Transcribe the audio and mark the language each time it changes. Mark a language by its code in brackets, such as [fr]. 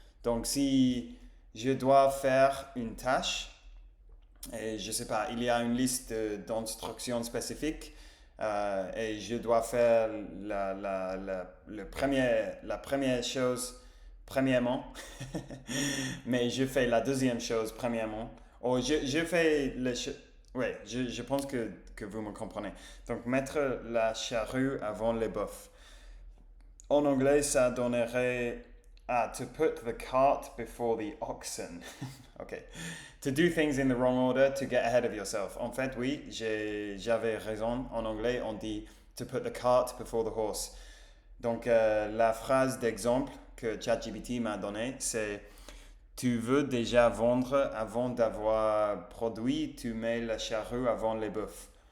[fr] Donc, si je dois faire une tâche, et je sais pas, il y a une liste d'instructions spécifiques, et je dois faire la première chose premièrement, mais je fais la deuxième chose premièrement. Ou je fais ouais, je pense que vous me comprenez. Donc, mettre la charrue avant les bœufs. En anglais, ça donnerait [en] to put the cart before the oxen. OK. To do things in the wrong order, to get ahead of yourself. [fr] En fait, oui, j'avais raison. En anglais, on dit [en] to put the cart before the horse. [fr] Donc, la phrase d'exemple que ChatGPT m'a donnée, c'est tu veux déjà vendre avant d'avoir produit, tu mets la charrue avant les bœufs.